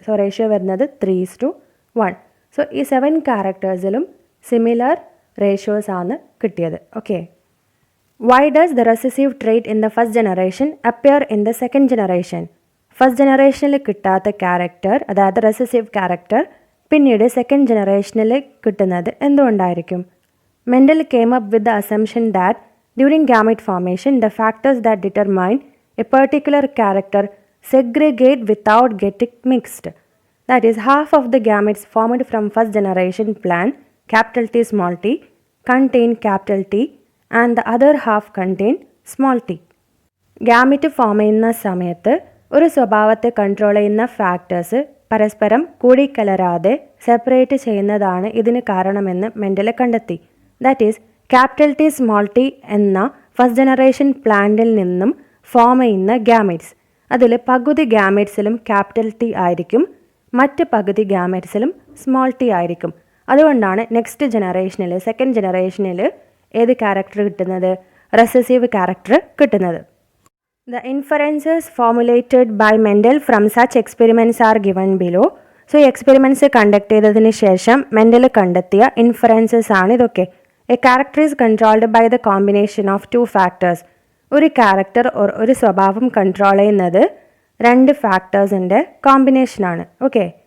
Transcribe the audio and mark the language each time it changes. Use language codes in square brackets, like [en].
[ml] So ratio വരുന്നത് 3:1. So ഈ 7 ക്യാരക്ടേഴ്സിലും similar ratios ആണ് കിട്ടിയത്. Okay. [en] Why does the recessive trait in the first generation appear in the second generation? [ml] First ജനറേഷനിൽ കിട്ടാത്ത character, അതായത് recessive character, പിന്നീട് സെക്കൻഡ് ജനറേഷനിൽ കിട്ടുന്നത് എന്തുകൊണ്ടായിരിക്കും? [en] Mendel came up with the assumption that during gamete formation the factors that determine a particular character segregate without getting mixed. That is, half of the gametes formed from first generation plant, capital T small t, contain capital T and the other half contain small t. [ml] Gamete form ചെയ്യുന്ന സമയത്ത് ഒരു സ്വഭാവത്തെ control ചെയ്യുന്ന factors പരസ്പരം കൂടിക്കലരാതെ separate ചെയ്യുന്നതാണ് ഇതിന് കാരണമെന്ന് Mendel കണ്ടെത്തി. [en] that is, [ml] capital T small T എന്ന ഫസ്റ്റ് ജനറേഷൻ പ്ലാന്റിൽ നിന്നും ഫോം ചെയ്യുന്ന ഗാമെറ്റ്സ്, അതിൽ പകുതി ഗാമെറ്റ്സിലും ക്യാപിറ്റൽ ടി ആയിരിക്കും, മറ്റ് പകുതി ഗാമെറ്റ്സിലും സ്മോൾ ടി ആയിരിക്കും. അതുകൊണ്ടാണ് നെക്സ്റ്റ് ജനറേഷനിൽ, സെക്കൻഡ് ജനറേഷനിൽ ഏത് ക്യാരക്ടർ കിട്ടുന്നത്? റെസസീവ് ക്യാരക്ടർ കിട്ടുന്നത്. [en] The inferences formulated by Mendel from such experiments are given below. [ml] So ഈ എക്സ്പെരിമെൻറ്റ്സ് കണ്ടക്ട് ചെയ്തതിന് ശേഷം മെൻഡൽ കണ്ടെത്തിയ ഇൻഫറൻസസ് ആണ് ഇതൊക്കെ. [en] A character is controlled by the combination of 2 factors. [ml] ഒരു ക്യാരക്ടർ ഒരു സ്വഭാവം കൺട്രോൾ ചെയ്യുന്നത് 2 ഫാക്ടേഴ്സിൻ്റെ കോമ്പിനേഷനാണ്. ഓക്കെ.